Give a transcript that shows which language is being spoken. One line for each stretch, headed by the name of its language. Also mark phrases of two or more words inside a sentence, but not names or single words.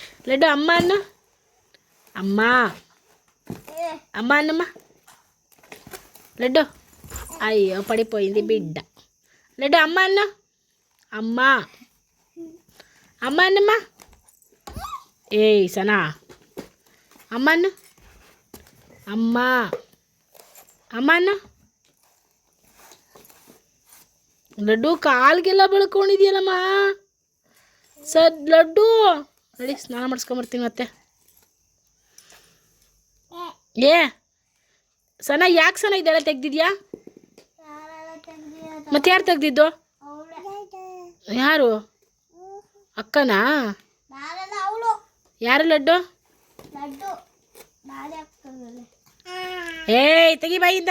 Kannada: ಲಡ್ಡು ಅಮ್ಮ ಅನ್ನು ಅಮ್ಮ
Telugu: అమ్మ అన్నమ్మ లడ్డు అయ్యో పడిపోయింది బిడ్డ లడ్డు అమ్మ అన్న అమ్మ అమ్మ అన్నమ్మ ఏయ్ సనా అమ్మ అన్న అమ్మ అమ్మ అన్న
Kannada: ಲಡ್ಡು ಕಾಲಿಗೆಲ್ಲ ಬೆಳ್ಕೊಂಡಿದ್ಯಲ್ಲಮ್ಮ ಸರ್ ಲಡ್ಡು ನಡಿ ಸ್ನಾನ ಮಾಡಿಸ್ಕೊಂಬರ್ತೀನಿ ಮತ್ತೆ ಏ ಸನ ಯಾಕೆ ಸನ ಇದೆಲ್ಲ ತೆಗ್ದಿದ್ಯಾ ಮತ್ತೆ ಯಾರು ತೆಗ್ದಿದ್ದು ಯಾರು ಅಕ್ಕನಾ ಯಾರು ಲಡ್ಡು ಏಯ್ ತೆಗಿ ಬಾಯಿಂದ